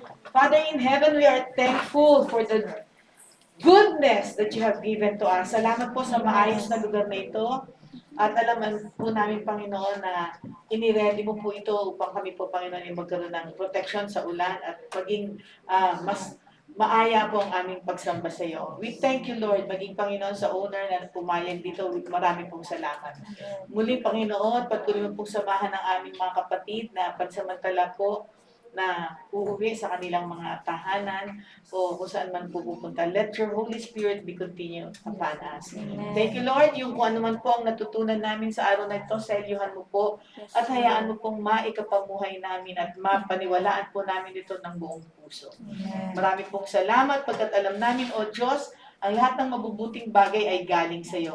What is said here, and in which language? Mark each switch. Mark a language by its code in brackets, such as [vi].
[en] Father in heaven, we are thankful for the goodness that you have given to us. [tl] Salamat po sa maayos na lugar na ito. At alaman po namin, Panginoon, na iniready mo po ito upang kami po, Panginoon, ay magkaroon ng protection sa ulan at maging mas maaya po ang aming pagsamba sa iyo. [en] We thank you, Lord, [tl] maging Panginoon sa owner na pumayag dito. Marami pong salamat. Muli, Panginoon, patuloy mo pong samahan ng aming mga kapatid na pansamantala po na uuwi sa kanilang mga tahanan o kung saan man po pupunta. [en] Let your Holy Spirit be continued upon us. Thank you, Lord. [tl] Yung kung ano man po ang natutunan namin sa araw na ito, selyuhan mo po at hayaan mo pong maikapamuhay namin at mapaniwalaan po namin ito ng buong puso. Marami pong salamat pagkat alam namin, O Diyos, ang lahat ng mabubuting bagay ay galing sa iyo.